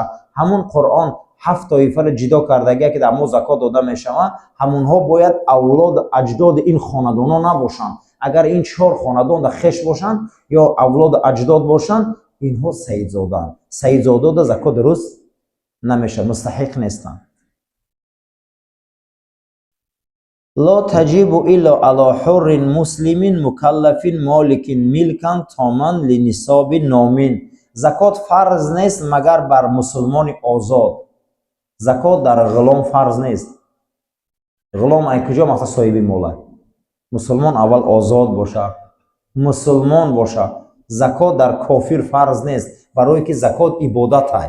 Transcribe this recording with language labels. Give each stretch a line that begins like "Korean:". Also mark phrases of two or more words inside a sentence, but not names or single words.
Tajik: ҳамун Қуръон 7 тоифаро ҷидо кардагия ки дар мо закот дода мешавад, ҳамунҳо бояд авлод аҷдоди ин хонадонҳо набошанд. агар ин 4 хонадон да хеш бошанд ё авлод аҷдод бошанд, инҳо саидзоданд. саидзодода закот дуруст намешавад, мустаҳиқ нестанд.
Arabic: لا تجب إلا على حر مسلم مكلف مالك ملكا تاما لنصاب نامین.
Persian: زکات فرض نیست مگر بر مسلمان آزاد. زکات در غلام فرض نیست. غلام ای کجا مثلا صاحب مال است؟ مسلمان اول آزاد باشه، مسلمان باشه. زکات در کافر فرض نیست، برای که زکات عبادت است.